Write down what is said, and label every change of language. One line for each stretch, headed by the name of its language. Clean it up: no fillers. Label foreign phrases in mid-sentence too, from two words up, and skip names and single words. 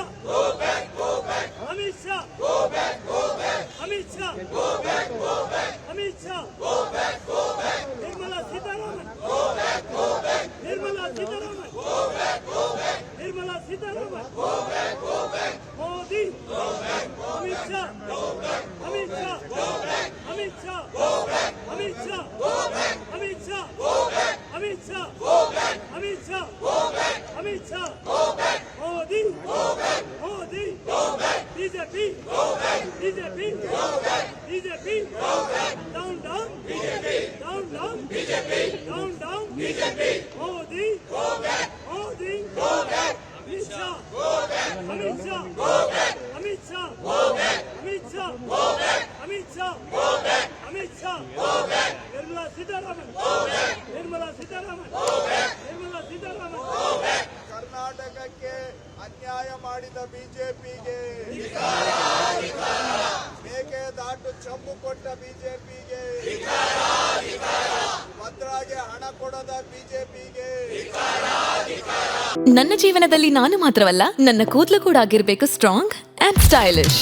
English: Go back, go back. Amit Shah. Go back, go back. Amit Shah. Go back, go back. Amit Shah. Go back, go back. Nirmala Sitharaman. Go back, go back. Nirmala Sitharaman. Go back, go back. Nirmala Sitharaman. Go back, go back. Modi. Go back, go back. Amit Shah. Go back. Amit Shah. Go back. Amit Shah. Go back. Amit Shah. Go back. Amit Shah. Go back. Amit Shah. Go back. Amit Shah. Go back. Amit Shah. Go back. Modi. Go back. Modi. Go back. BJP. Go back. BJP. Go back. BJP. Go back. Down, down. BJP. Down, down. BJP. Down, down. BJP. Modi. Go back. Modi. Go back. Amit Shah. Go back. Amit Shah. Go back. Amit Shah. Go back. Amit Shah. Go back. Amit Shah. Go back. Amit Shah. Go back. Nirmala Sitharaman. Go back. Nirmala Sitharaman. Go back. Nirmala Sitharaman. Go back.
Kannada: ಕರ್ನಾಟಕಕ್ಕೆ ಅನ್ಯಾಯ ಮಾಡಿದ ಬಿಜೆಪಿಗೆ, ಮೇಕೆದಾಟು ಚಂಬು ಕೊಟ್ಟ ಬಿಜೆಪಿಗೆ, ಭದ್ರಾಗೆ ಹಣ ಕೊಡದ ಬಿಜೆಪಿಗೆ. ನನ್ನ ಜೀವನದಲ್ಲಿ ನಾನು ಮಾತ್ರವಲ್ಲ, ನನ್ನ ಕೂದಲು ಕೂಡ ಆಗಿರ್ಬೇಕು
English: strong and stylish.